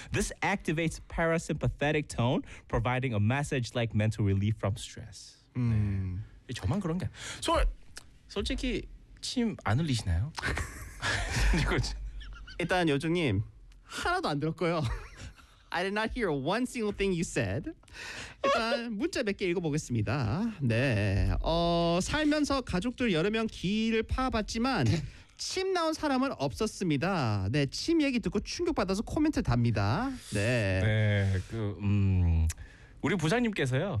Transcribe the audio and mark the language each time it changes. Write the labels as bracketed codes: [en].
[en] This activates parasympathetic tone, providing a message like mental relief from stress. 네. [ko] 저만 그런 게 솔직히 침 안 흘리시나요? 일단 요정님 하나도 안 들었고요. [en] I did not hear one single thing you said. [ko] 일단 문자 몇 개 읽어보겠습니다. 네, 살면서 가족들 여러 명 귀를 파봤지만 침 나온 사람은 없었습니다. 네, 침 얘기 듣고 충격받아서 코멘트 답니다. 네, 네, 그 우리 부장님께서요.